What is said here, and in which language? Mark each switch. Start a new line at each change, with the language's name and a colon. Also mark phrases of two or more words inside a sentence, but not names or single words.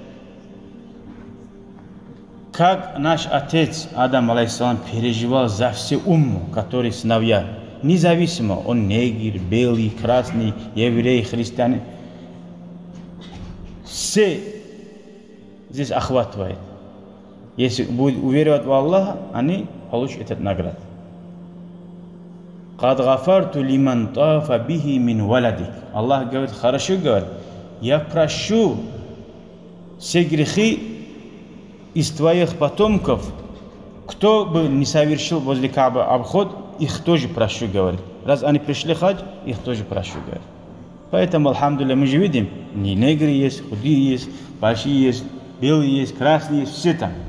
Russian: Как наш отец Адам, алейхиссалам, переживал за все умму, которые сыновья, независимо, он негр, белый, красный, еврей, христианин, все здесь охватывает. Если будет уверовать в Аллаха, они получат этот награду.
Arabic: «قد غفرت لمن طاف به من ولدك».
Russian: Аллах говорит, хорошо говорит, я прощу все грехи из твоих потомков, кто бы не совершил возле Кааба обход, их тоже прощу, говорит. Раз они пришли хадж, их тоже прощу, говорит. Поэтому, алхамдулилля, мы же видим, не негры есть, худые есть, большие есть, белые есть, красные есть, все там.